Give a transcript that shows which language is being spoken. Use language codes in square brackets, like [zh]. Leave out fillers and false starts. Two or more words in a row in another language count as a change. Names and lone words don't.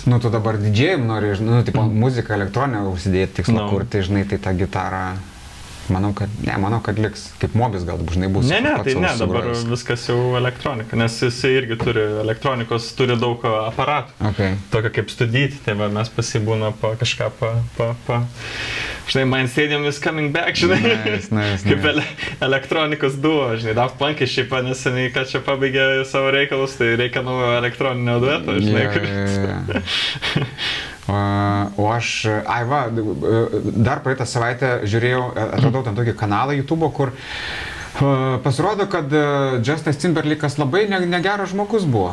[lt] Nu, tu dabar didžėjim nori, nu, tipo, muzika, elektroninė užsidėti tikslo kurti, žinai, tai tą gitarą, manau, kad liks, kaip mobis gal žinai bus. Ne, dabar viskas jau elektronika, nes jisai irgi elektronikos turi daug aparatų, tokio kaip studyti, tai va, mes pasibūna kažką žinai, [en] Mind Stadium is coming back, [lt] žinai, nice. Kaip elektronikos duo, žinai, Daft Punk šiaip neseniai, kad čia pabaigė savo reikalus, tai reikia naujo elektroninio dueto, žinai. O aš, dar praeitą savaitę žiūrėjau, atradau ten tokį kanalą YouTube, kur pasirodo, kad Justin Timberlake'as labai negeras žmogus buvo.